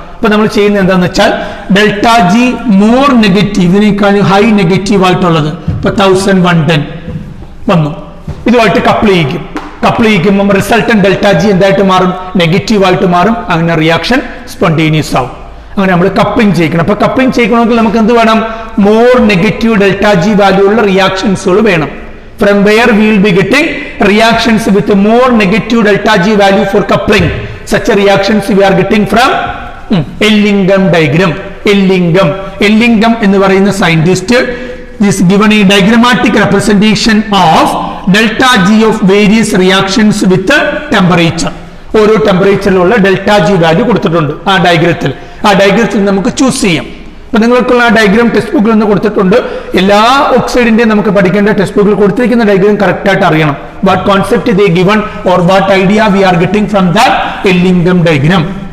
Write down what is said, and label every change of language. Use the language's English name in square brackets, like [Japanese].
[Malayalam] അപ്പൊ നമ്മൾ ചെയ്യുന്നത് എന്താണെന്ന് വെച്ചാൽ ഡെൽറ്റ ജി മോർ നെഗറ്റീവ്, ഇതിനേക്കാൾ ഹൈ നെഗറ്റീവ് ആയിട്ടുള്ളത് ഇപ്പൊ 1110 വന്നു, ഇതുമായിട്ട് couple ചെയ്യിക്കും. Couple ചെയ്യിക്കുമ്പോൾ resultant delta G എന്തായിട്ട് മാറും? നെഗറ്റീവ് ആയിട്ട് മാറും. അങ്ങനെ റിയാക്ഷൻ സ്പോണ്ടേനിയസ് ആവും. അങ്ങനെ നമ്മൾ കപ്പിംഗ് ചെയ്യിക്കണം. അപ്പൊ കപ്പിംഗ് ചെയ്യണമെങ്കിൽ നമുക്ക് എന്ത് വേണം? More negative delta G value ഉള്ള റിയാക്ഷൻസുകൾ വേണം. [English] From where we will be getting reactions with more negative delta G value for coupling. Such a reactions we are getting from Ellingham diagram. Ellingham [Malayalam] എന്ന് പറയുന്ന scientist [English] is given a diagrammatic representation of delta G of various reactions with temperature. [Malayalam] ഓരോ ടെമ്പറേച്ചറിലുള്ള delta G value കൊടുത്തിട്ടുണ്ട് ആ ഡയഗ്രത്തിൽ. ആ ഡയഗ്രത്തിൽ നമുക്ക് choose ചെയ്യാം. അപ്പൊ നിങ്ങൾക്കുള്ള ആ ഡയഗ്രാം ടെക്സ്റ്റ് ബുക്കിൽ നിന്ന് കൊടുത്തിട്ടുണ്ട്. എല്ലാ ഓക്സൈഡിന്റെയും നമുക്ക് പഠിക്കേണ്ട ടെക്സ്റ്റ് ബുക്കിൽ കൊടുത്തിരിക്കുന്ന ഡയഗ്രാം കറക്റ്റ് ആയിട്ട് അറിയണം. [English] What concept they given or what idea we are getting from that എല്ലിംഗം diagram.